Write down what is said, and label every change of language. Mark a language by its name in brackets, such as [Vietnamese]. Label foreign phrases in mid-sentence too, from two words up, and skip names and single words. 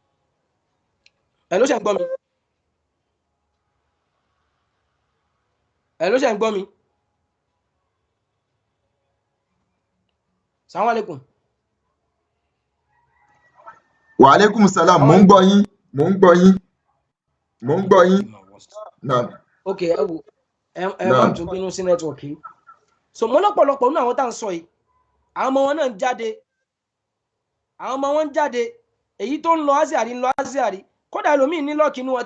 [Yoruba] ẹ ló ṣe ń gbọ́ mi ẹ ló ṣe ń gbọ́ mi. [Arabic] السلام عليكم. وعليكم السلام. [Yoruba] Mò ń gbọ́ yín. Mò ń gbọ́ yín. Mò ń gbọ́ yín. Naam. Ok, ẹ wo ẹ má tún bínú sí nẹ́tíwọ̀kì. So mo lọ́pọ̀lọpọ̀ nínú àwọn tá à ń sọ yìí àwọn ọmọ wọn náà ń jáde àwọn ọmọ wọn ń jáde èyí tó ń lọ aziari ń lọ aziari kódà ẹlòmíín ní lọ́ọ̀kì inú wọn